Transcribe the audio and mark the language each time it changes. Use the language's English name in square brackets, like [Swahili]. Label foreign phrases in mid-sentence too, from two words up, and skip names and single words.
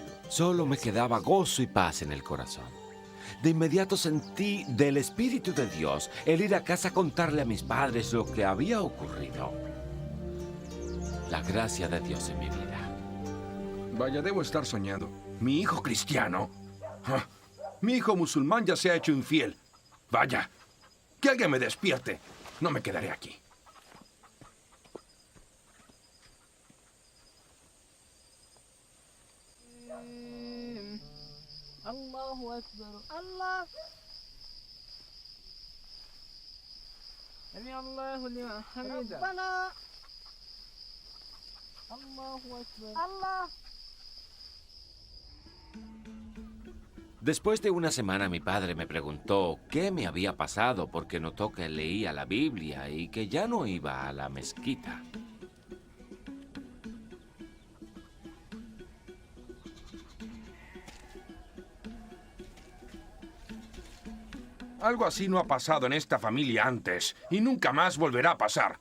[Spanish] Solo me quedaba gozo y paz en el corazón. De inmediato sentí del Espíritu de Dios el ir a casa a contarle a mis padres lo que había ocurrido. La gracia de Dios en mi vida. Vaya, debo estar soñando. ¿Mi hijo cristiano? Ah, mi hijo musulmán ya se ha hecho infiel. Vaya, que alguien me despierte. No me quedaré aquí. [Arabic] الله أكبر الله سمع الله لمن حمده ربنا الله أكبر الله. [Spanish] Después de una semana mi padre me preguntó qué me había pasado porque notó que leía la Biblia y que ya no iba a la mezquita. Algo así no ha pasado en esta familia antes y nunca más volverá a pasar.